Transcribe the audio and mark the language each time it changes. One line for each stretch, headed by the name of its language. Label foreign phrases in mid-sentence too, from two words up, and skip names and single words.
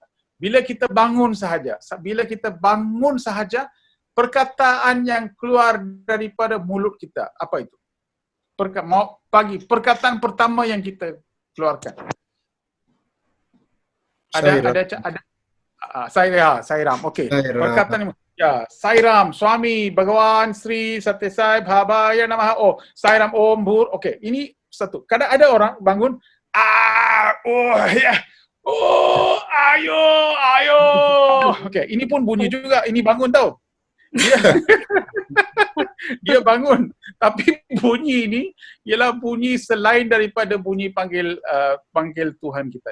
Malay: Bila kita bangun sahaja, perkataan yang keluar daripada mulut kita, apa itu? Perkataan pertama yang kita keluarkan. Sairam. Okey.
Sanskrit: Perkataan Sairam, Swami, Bhagawan, Sri, Satyasai, Bhavaya Namaha. Oh, Sairam, Om, Bhur.
Malay: Okey, ini satu. Kadang ada orang bangun, oh, ayo. Okey, ini pun bunyi juga. Ini bangun tau. Dia bangun. Tapi bunyi ini ialah bunyi selain daripada bunyi panggil Tuhan kita.